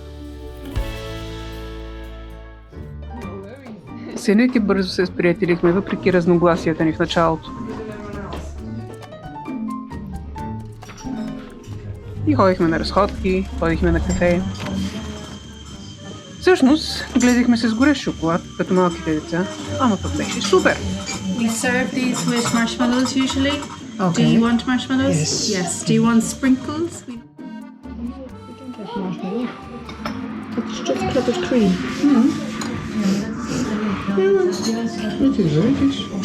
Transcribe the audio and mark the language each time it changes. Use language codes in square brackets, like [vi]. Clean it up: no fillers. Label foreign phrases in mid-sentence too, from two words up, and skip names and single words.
[bg] Сенек и бързо се сприятелихме, въпреки разногласията ни в началото. И ходихме на разходки, ходихме на кафе. Всъщност, гледахме се с горещ шоколад, като малките деца, ама пък беше супер! [en] We serve these with marshmallows usually. Okay. Do you want marshmallows? Yes. Yes. Do you want sprinkles? We don't have marshmallow. It's just clotted cream. Yeah, it is very good.